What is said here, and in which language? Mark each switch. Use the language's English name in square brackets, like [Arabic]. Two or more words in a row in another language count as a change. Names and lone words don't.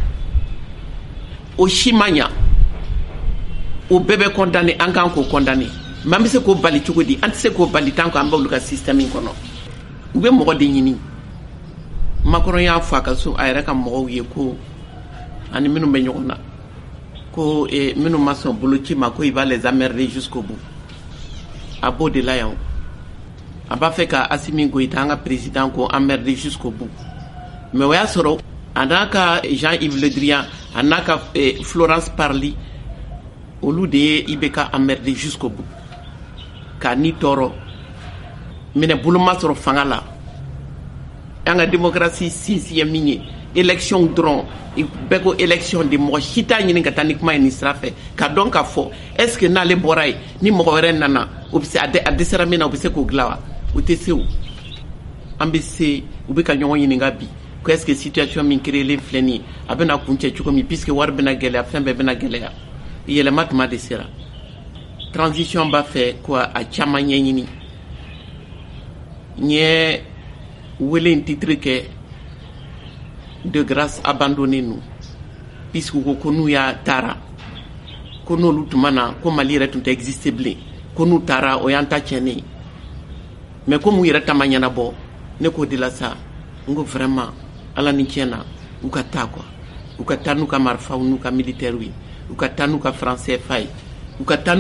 [Bambara] o si ma ɲa o bɛɛ bɛ condamné an kan k'o condamné mais an bɛ se k'o bali cogo di an tɛ se k'o bali tant qu'an b'olu ka système in kɔnɔ u bɛ mɔgɔ de ɲini Macron y'a fɔ a ka so a yɛrɛ ka mɔgɔw ye ko ani minnu bɛ ɲɔgɔn na ko minnu ma sɔn boloci ma ko [French] il va les emmerder jusqu'au bout [Bambara] a b'o de la yan a b'a fɛ ka Assimi Goïta an ka président ko [French] emmerder jusqu'au bout [Bambara] mais o y'a sɔrɔ a n'a ka Jean-Yves Le Drian a n'a ka Florence Parly olu de ye IBK [French] emmerder jusqu'au bout [Bambara] k'a ni tɔɔrɔ minɛ bolo ma sɔrɔ fanga la an ka démocratie sinsin ye min ye élection dɔrɔn bɛɛ ko élection de mɔgɔ si t'a ɲini ka taa ni kuma ye nin sira fɛ ka dɔn k'a fɔ [French] est ce que [Bambara] n'ale bɔra ye ni mɔgɔ wɛrɛ nana o bɛ se a dɛsɛra min na o bɛ se k'o dilan wa o tɛ se o an bɛ se u bɛ ka ɲɔgɔn ɲininka bi ko [French] est ce que [Bambara] situation min créelen filɛ nin ye a bɛna kuncɛ cogo min puisque wari bɛna gɛlɛya fɛn bɛɛ bɛna gɛlɛya yɛlɛma tuma de sera transition b'a fɛ ko a caman ɲɛɲini n ye wele in titre kɛ [French] de grâce abandonnée nous puisque [Bambara] ko n'u y'a taara ko n'olu tuma na ko Mali yɛrɛ tun tɛ exister bilen ko n'u taara o y'an ta tiɲɛnen ye mais ko mun yɛrɛ ta ma ɲɛnabɔ ne k'o de la sa n ko vraiment ala ni tiɲɛ na u ka taa quoi u ka taa n'u ka marifaw n'u ka militaires ye u ka taa n'u ka franc CFA ye u ka taa n'u